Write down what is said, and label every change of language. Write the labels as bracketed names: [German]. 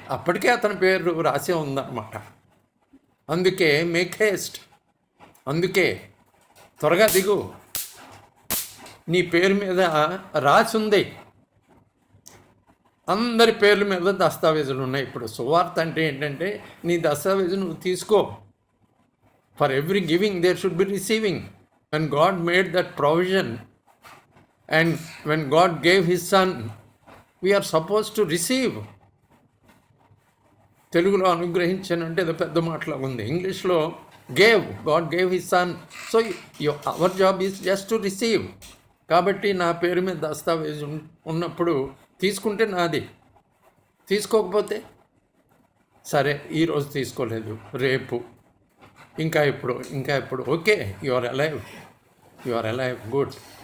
[Telugu] అప్పటికే అతని పేరు రాసే ఉందన్నమాట. అందుకే [English] make haste, [Telugu] అందుకే త్వరగా దిగు, నీ పేరు మీద రాసి ఉంది. అందరి పేర్ల మీద దస్తావేజులు ఉన్నాయి. ఇప్పుడు సువార్త అంటే ఏంటంటే నీ దస్తావేజు నువ్వు తీసుకో. [English] For every giving there should be receiving. When God made that provision and when God gave His Son, we are supposed to receive. [Telugu] తెలుగులో అనుగ్రహించానంటే అది పెద్ద మాటలా ఉంది. [English] ఇంగ్లీష్లో God gave His Son. So our job is just to receive. [Telugu] కాబట్టి నా పేరు మీద దస్తావేజు ఉన్నప్పుడు తీసుకుంటే నాది, తీసుకోకపోతే సరే ఈరోజు తీసుకోలేదు, రేపు, ఇంకా ఇప్పుడు [English] Okay, you are alive good.